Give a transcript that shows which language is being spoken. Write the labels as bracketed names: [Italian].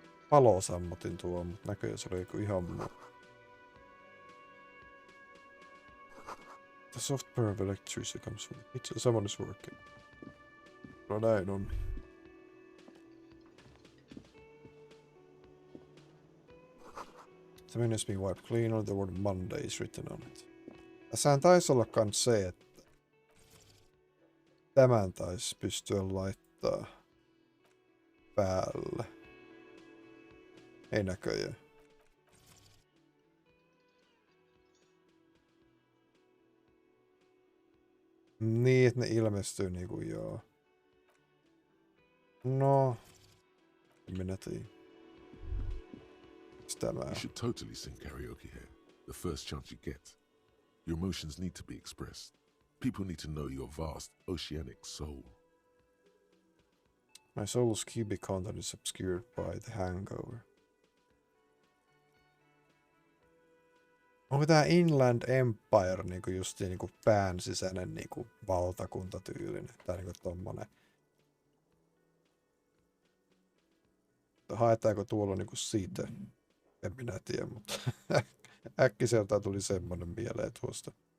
[Finnish] Palo sammutin tuo, mutta näköjään se oli joku ihan muu. [English] The soft purr of electricity comes from the kitchen. Someone is working. [Finnish] No näin on. [English] The menu has been wiped clean or the word Monday is written on it. [Finnish] Tässähän taisi olla kans se, että tämän taisi pystyä laittaa päälle. Ei näköjään. Niin, että ne ilmestyy niinku joo. No. En minä tiedä. [English] You should totally sing karaoke here. The first chance you get. Your emotions need to be expressed. People need to know your vast, oceanic soul. My soul's cubic content is obscured by the hangover. [Finnish] Onko tää Inland Empire niinku justiin niinku pään sisäinen niinku valtakuntatyylinen? Tai niinku tommonen. Haetaanko tuolla niinku siitä? En minä tiedä, mutta äkkiseltä tuli semmonen mieleen tuosta.